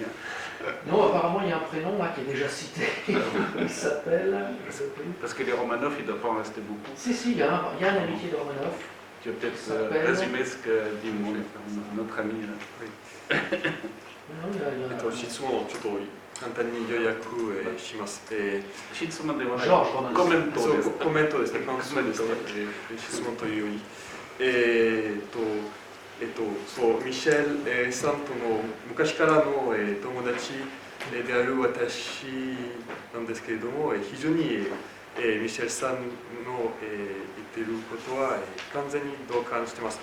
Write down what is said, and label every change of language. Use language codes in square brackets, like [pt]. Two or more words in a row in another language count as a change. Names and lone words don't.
[fr] Non, apparemment il y a un prénom là qui est déjà cité. Il s'appelle. Je sais plus. Parce que les Romanov, il ne doit pas en rester beaucoup. Si, il y a un amitié de Romanov. Tu vas peut-être s'appelle- résumer ce que dit notre ami là. Non, il y a- [ja] 質問をちょっと簡単に要約します。質問ではない。ジョージ・ロマノフ。コメントそうです。コメントですね、感想ですね、質問というより。そう、ミシェルさんとの昔からの友達である私なんですけれども、非常にミシェルさんの言っていることは完全に同感しています。